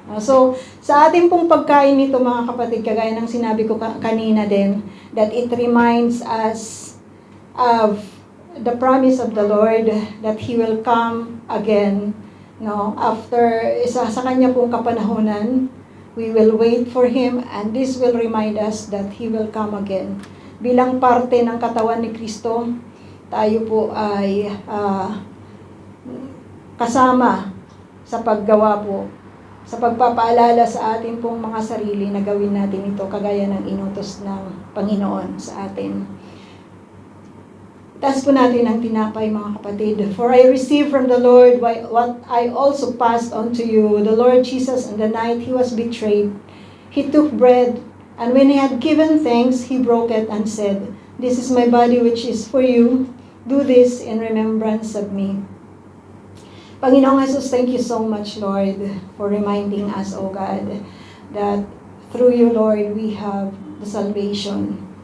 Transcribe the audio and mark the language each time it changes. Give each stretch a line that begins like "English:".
Filipino: So, sa ating pong pagkain nito, mga kapatid, kagaya ng sinabi ko kanina din,
English: that it reminds us of the promise of the Lord that He will come again. No, after
Filipino: sa Kanya pong kapanahunan,
English: we will wait for Him, and this will remind us that He will come again.
Filipino: Bilang parte ng katawan ni Kristo, tayo po ay kasama sa paggawa po, sa pagpapaalala sa atin pong mga sarili na gawin natin ito kagaya ng inutos ng Panginoon sa atin. Taas po natin ang tinapay, mga kapatid.
English: For I received from the Lord what I also passed on to you. The Lord Jesus, on the night He was betrayed, He took bread, and when He had given thanks, He broke it and said, "This is my body which is for you. Do this in remembrance of me." Panginoong Jesus, thank you so much, Lord, for reminding us, O God, that through you, Lord, we have the salvation.